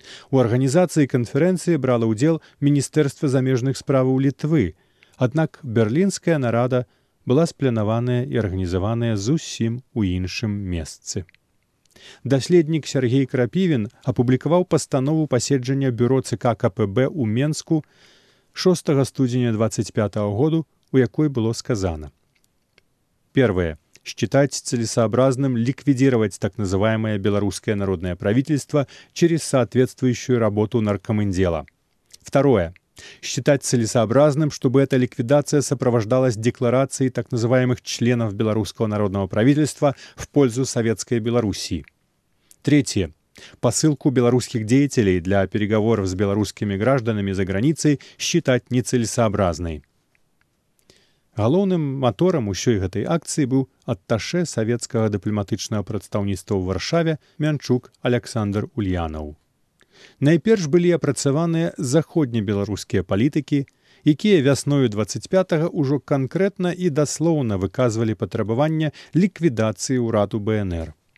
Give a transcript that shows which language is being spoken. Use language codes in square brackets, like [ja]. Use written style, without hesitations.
[be] У арганізацыі канферэнцыі брала ўдзел Міністэрства замежных справаў Літвы, аднак берлінская нарада была спланаваная і арганізаваная зусім у іншым месцы. Даследнік Сергей Крапівін апублікаваў пастанову паседжання бюро ЦК КПБ ў Менску 6 студзеня 25 году, у якой было сказана: [ru] Первое. Считать целесообразным ликвидировать так называемое белорусское народное правительство через соответствующую работу наркомандела. Второе. Считать целесообразным, чтобы эта ликвидация сопровождалась декларацией так называемых членов белорусского народного правительства в пользу Советской Белоруссии. Третье. Посылку белорусских деятелей для переговоров с белорусскими гражданами за границей считать нецелесообразной. [be] Галоўным матором усёй гэтай акцыі быў атташэ савецкага дыпламатычнага прадстаўніцтва ў Варшаве Мянчук Аляксандр Ульянаў. Найперш былі апрацаваныя заходнебеларускія палітыкі, якія вясною 25-га ўжо канкрэтна і даслоўна выказвалі патрабаванне ліквідацыі ўраду БНР.